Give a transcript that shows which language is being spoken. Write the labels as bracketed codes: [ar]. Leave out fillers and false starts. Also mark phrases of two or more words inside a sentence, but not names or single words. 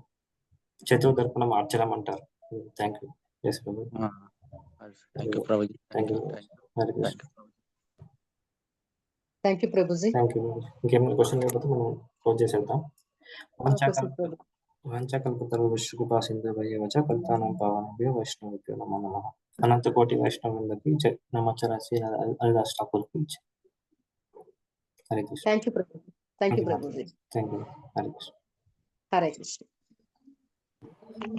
[te] చతుర్దర్పణ మార్చడం అంటారు. [en] thank you. Thank you Prabhuji. Thank you. Thank you Prabhuji. [te] ఇంకేమైనా క్వశ్చన్ లేకపోతే మనం క్లోజ్ చేసేద్దాం. [sa] వంచకల్పతరుభ్యశ్చ సింధుభ్యశ్చ పతితానాం పావనేభ్యో వైష్ణవేభ్యో నమో నమః. [te] అనంత కోటి వైష్ణవులకి నమస్కారాలు హరిదాస్ ఠాకూర్కి. [sa] హరే కృష్ణ. [en] Thank you Prabhuji. Thank you Prabhuji. Thank you. [sa] హరే కృష్ణ. హరే కృష్ణ.